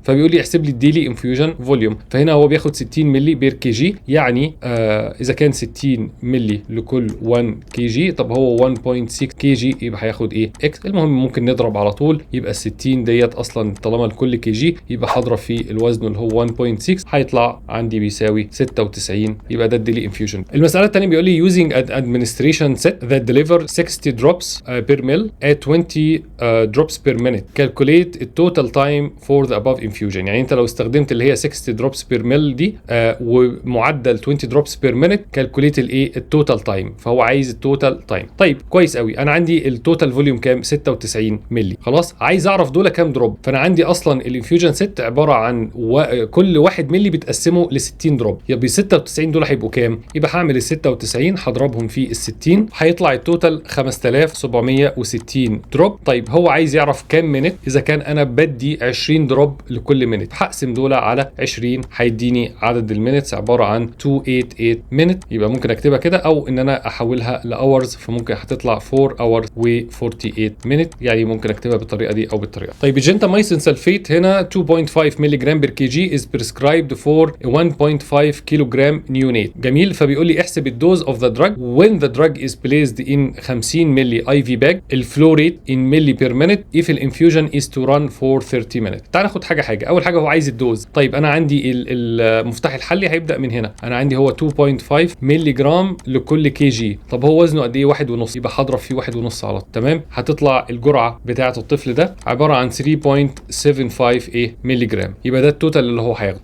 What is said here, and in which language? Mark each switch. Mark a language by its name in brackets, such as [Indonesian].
[Arabic] فبيقول لي احسب لي الديلي انفيوجن فوليوم. فهنا هو بياخد 60 ملي بير كي جي، يعني اذا كان 60 ملي لكل 1 كي جي، طب هو 1.6 كي جي يبقى هياخد ايه؟ اكس. المهم ممكن نضرب على طول، يبقى 60 ديت اصلا طالما لكل كي جي يبقى هضرب في الوزن اللي هو 1.6 هيطلع عندي بيساوي 96. يبقى ده الديلي انفيوجن. المساله الثانيه بيقول لي [English] using an administration set that deliver 60 drops per ml at 20 drops per minute calculate the total time for the above infusion. [Arabic] يعني انت لو استخدمت اللي هي [English] 60 drops per ml [Arabic] دي ومعدل [English] 20 drops per minute calculate [Arabic] الايه التوتال تايم. فهو عايز التوتال تايم. طيب كويس قوي، انا عندي التوتال فوليوم كام؟ 96 ملي خلاص. عايز اعرف دول كام دروب. فانا عندي اصلا الانفيوجن ست عباره عن كل 1 ملي بتقسمه ل 60 دروب، يبقى 96 دول هيبقوا كام؟ يبقى هعمل ال 96 هضربهم في ال 60 هيطلع التوتال 5760 دروب. طيب هو عايز يعرف كام منت. اذا كان انا بدي 20 دروب لكل مينت، هقسم دول على 20 هيديني عدد المينتس عباره عن 288 مينت. يبقى ممكن اكتبها كده او ان انا احولها لاورز، فممكن هتطلع 4 اور و48 مينت، يعني ممكن اكتبها بالطريقه دي او بالطريقه. طيب الجنتاميسين سلفيت هنا 2.5 مللي جرام بير كي جي [English] is prescribed for [Arabic] 1.5 كيلو جرام نيونيت. جميل. فبيقول لي احسب الدوز [English] of the drug when the drug is placed in 50 [Arabic] مللي اي في باج، الفلو ريت [English] in [Arabic] مللي بير مينت [English] if الانفيوجن is to run for 30 minutes. [Arabic] تعال ناخد حاجه. اول حاجه هو عايز الدوز. طيب انا عندي المفتاح الحلي هيبدا من هنا، انا عندي هو 2.5 مللي جرام لكل كي جي. طب هو وزنه قد ايه؟ 1.5، يبقى هضرب فيه 1.5 على طول. تمام. هتطلع الجرعه بتاعه الطفل ده عباره عن 3.75 مللي جرام، يبقى ده التوتال اللي هو هياخده.